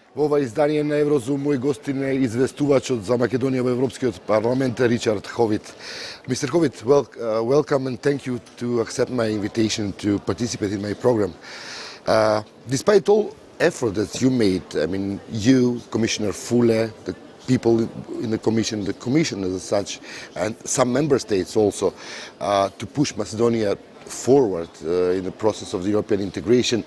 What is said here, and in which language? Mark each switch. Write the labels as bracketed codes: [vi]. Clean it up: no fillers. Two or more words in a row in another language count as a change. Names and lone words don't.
[mk] ова издание на Еврозум. Мој гостин е известувачот за Македонија во Европскиот парламент Ричард Ховит. [en] Mr. Howit, welcome and thank you to accept my invitation to participate in my program. Despite all effort that you made, I mean, you, Commissioner Füle, the people in the Commission as such, and some member states also, to push Macedonia forward in the process of the European integration.